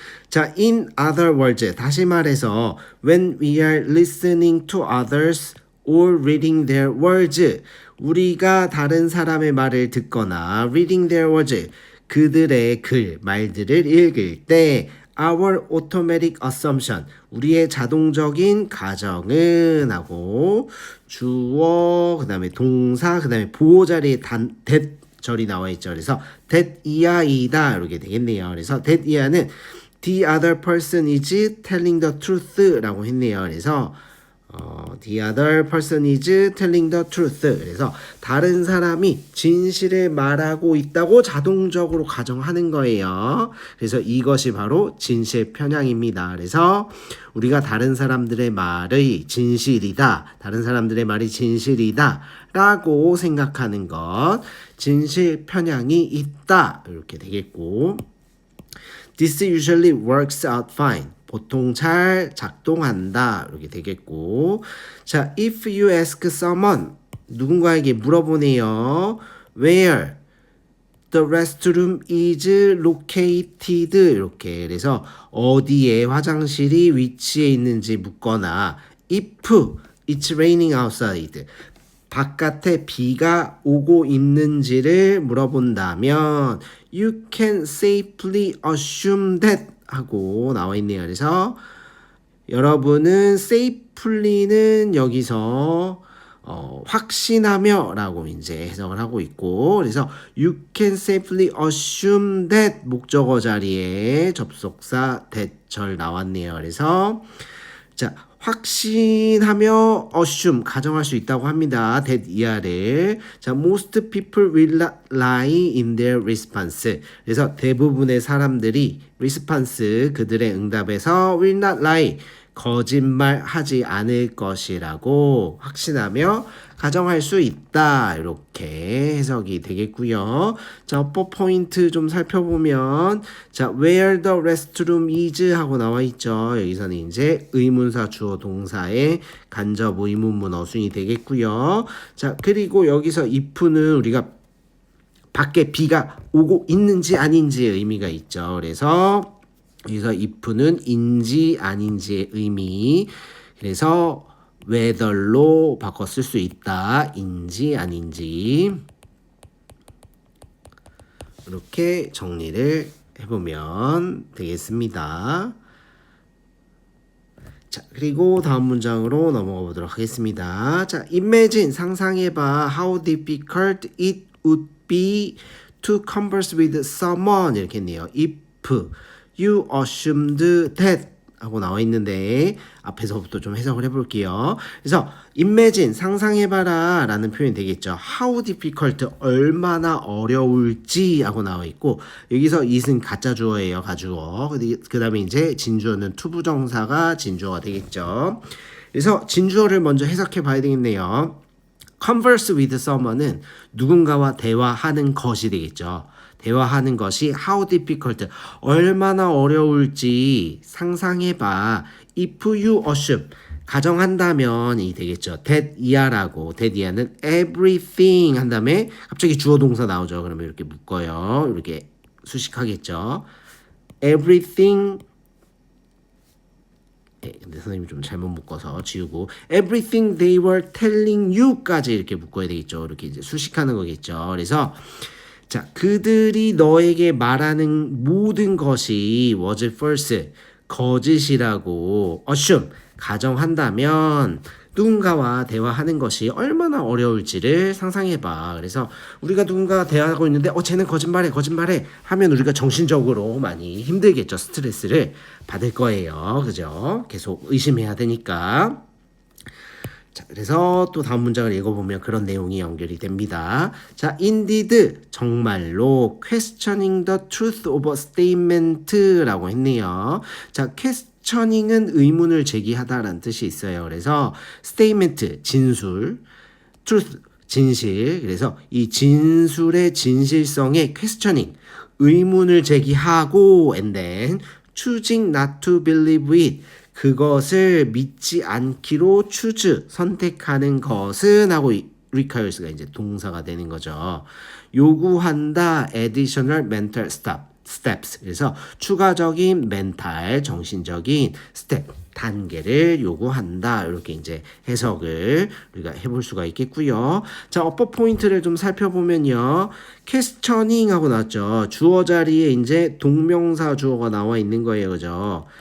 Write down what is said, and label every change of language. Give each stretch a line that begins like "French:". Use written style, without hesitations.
Korean: 자,
English: in other words,
Korean: 다시 말해서
English: when we are listening to others or reading their words,
Korean: 우리가 다른 사람의 말을 듣거나
English: reading their words,
Korean: 그들의 글, 말들을 읽을 때
English: our automatic assumption,
Korean: 우리의 자동적인 가정은 하고 주어, 그 다음에 동사, 그 다음에 보호자리에 that 절이 나와 있죠. 그래서 that 이하이다 이렇게 되겠네요. 그래서
English: that
Korean: 이하는
English: the other person is telling the truth
Korean: 라고 했네요. 그래서
English: the other person is telling the truth.
Korean: 그래서 다른 사람이 진실을 말하고 있다고 자동적으로 가정하는 거예요. 그래서 이것이 바로 진실 편향입니다. 그래서 우리가 다른 사람들의 말이 진실이다, 다른 사람들의 말이 진실이다 라고 생각하는 것, 진실 편향이 있다 이렇게 되겠고,
English: This usually works out fine.
Korean: 보통 잘 작동한다. 이렇게 되겠고.
English: 자, if you ask someone,
Korean: 누군가에게 물어보네요.
English: Where the restroom is located.
Korean: 이렇게. 그래서 어디에 화장실이 위치해 있는지 묻거나
English: if it's raining outside.
Korean: 바깥에 비가 오고 있는지를 물어본다면
English: you can safely assume that
Korean: 하고 나와 있네요. 그래서 여러분은 safely는 여기서 확신하며 라고 이제 해석을 하고 있고, 그래서
English: you can safely assume that
Korean: 목적어 자리에 접속사 that 절 나왔네요. 그래서 자, 확신하며 assume 가정할 수 있다고 합니다. that 이하를.
English: 자, most people will not lie in their response.
Korean: 그래서 대부분의 사람들이 response 그들의 응답에서
English: will not lie
Korean: 거짓말하지 않을 것이라고 확신하며 가정할 수 있다. 이렇게 해석이 되겠고요. 자, 어법 포인트 좀 살펴보면 자,
English: where the restroom is
Korean: 하고 나와 있죠. 여기서는 이제 의문사 주어 동사의 간접 의문문 어순이 되겠고요. 자, 그리고 여기서 if는 우리가 밖에 비가 오고 있는지 아닌지의 의미가 있죠. 그래서 여기서 if는 인지 아닌지의 의미, 그래서 whether로 바꿔 쓸 수 있다. 인지 아닌지. 이렇게 정리를 해보면 되겠습니다. 자, 그리고 다음 문장으로 넘어가 보도록 하겠습니다. 자, imagine 상상해봐.
English: How difficult it would be to converse with someone 이렇게 했네요. If you assumed that
Korean: 하고 나와 있는데 앞에서부터 좀 해석을 해볼게요. 그래서 imagine 상상해봐라 라는 표현이 되겠죠.
English: How difficult
Korean: 얼마나 어려울지 하고 나와 있고, 여기서 it은 가짜 주어예요. 가주어. 그 다음에 이제 진주어는 투부정사가 진주어가 되겠죠. 그래서 진주어를 먼저 해석해 봐야 되겠네요.
English: converse with someone
Korean: 은 누군가와 대화하는 것이 되겠죠. 대화하는 것이
English: how difficult
Korean: 얼마나 어려울지 상상해봐.
English: if you assume
Korean: 가정한다면이 되겠죠. that 이하라고, that 이하는 everything 한 다음에 갑자기 주어 동사 나오죠. 그러면 이렇게 묶어요. 이렇게 수식하겠죠. everything. 네, 근데 선생님이 좀 잘못 묶어서 지우고
English: everything they were telling you
Korean: 까지 이렇게 묶어야 되겠죠. 이렇게 이제 수식하는 거겠죠. 그래서 자, 그들이 너에게 말하는 모든 것이
English: was false,
Korean: 거짓이라고 assume, 가정한다면 누군가와 대화하는 것이 얼마나 어려울지를 상상해봐. 그래서 우리가 누군가와 대화하고 있는데 쟤는 거짓말해 하면 우리가 정신적으로 많이 힘들겠죠. 스트레스를 받을 거예요. 그죠? 계속 의심해야 되니까. 자, 그래서 또 다음 문장을 읽어보면 그런 내용이 연결이 됩니다.
English: 자, indeed,
Korean: 정말로
English: questioning the truth of a statement
Korean: 라고 했네요. 자, questioning은 의문을 제기하다라는 뜻이 있어요. 그래서 statement, 진술, truth, 진실. 그래서 이 진술의 진실성에 questioning, 의문을 제기하고
English: and then choosing not to believe it,
Korean: 그것을 믿지 않기로 choose, 선택하는 것은 하고 requires가 이제 동사가 되는 거죠. 요구한다,
English: additional mental steps.
Korean: 그래서 추가적인 멘탈, 정신적인 스텝, 단계를 요구한다. 이렇게 이제 해석을 우리가 해볼 수가 있겠고요. 자, 어퍼 포인트를 좀 살펴보면요. questioning 하고 나왔죠. 주어 자리에 이제 동명사 주어가 나와 있는 거예요. 그죠?